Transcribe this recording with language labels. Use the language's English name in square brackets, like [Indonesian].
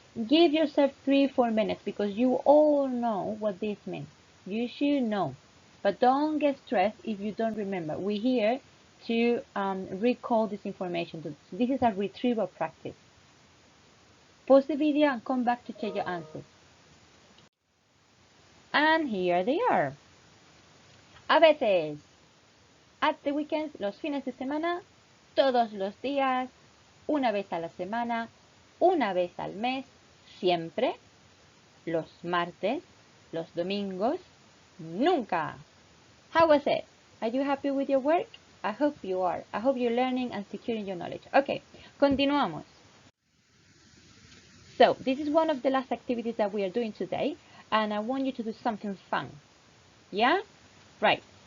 [English] Give yourself 3-4 minutes because you all know what this means. You should know. But don't get stressed if you don't remember. We're here to recall this information. So this is a retrieval practice. Pause the video and come back to check your answers. And here they are. [Spanish] A veces, at the weekends, los fines de semana, todos los días, una vez a la semana, una vez al mes, siempre, los martes, los domingos, nunca. [English] How was it? Are you happy with your work? I hope you are. I hope you're learning and securing your knowledge. Okay, continuamos. So, this is one of the last activities that we are doing today, and I want you to do something fun. Yeah? Right.